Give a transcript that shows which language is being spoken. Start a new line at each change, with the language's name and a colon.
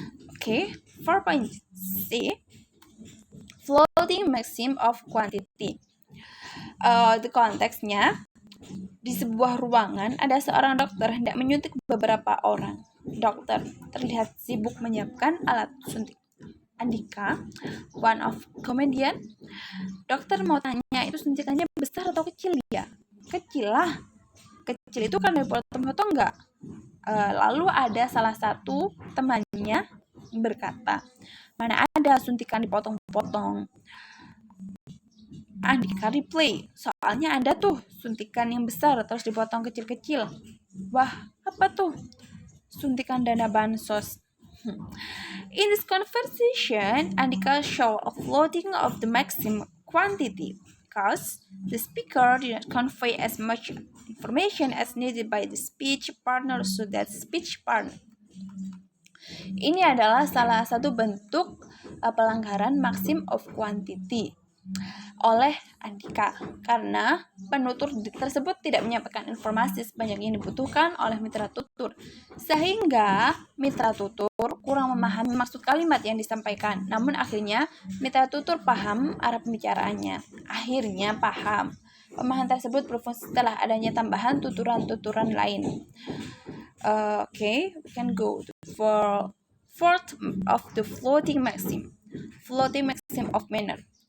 English: Oke, 4.C, floating maxim of quantity.
Indonesian: The konteksnya, di sebuah ruangan ada seorang dokter hendak menyuntik beberapa orang. Dokter terlihat sibuk menyiapkan alat suntik. Andika,
English: one of comedian,
Indonesian: dokter mau tanya, itu suntikannya besar atau kecil ya? Kecil lah. Kecil itu kan dipotong-potong enggak? Lalu ada salah satu temannya berkata, mana ada suntikan dipotong-potong. Andika replay, soalnya ada tuh suntikan yang besar terus dipotong kecil-kecil. Wah, apa tuh? Suntikan dana bansos.
English: In this conversation, Andika show a floating of the maximum quantity because the speaker did not convey as much information as needed by the speech partner so that speech partner.
Indonesian: Ini adalah salah satu bentuk pelanggaran maxim of quantity oleh Andika karena penutur tersebut tidak menyampaikan informasi sebanyak yang dibutuhkan oleh mitra tutur, sehingga mitra tutur kurang memahami maksud kalimat yang disampaikan. Namun akhirnya mitra tutur paham arah pembicaraannya. Akhirnya paham. Pemahaman tersebut berfungsi setelah adanya tambahan tuturan-tuturan lain.
English: Okay, we can go for fourth of the floating maxim of manner.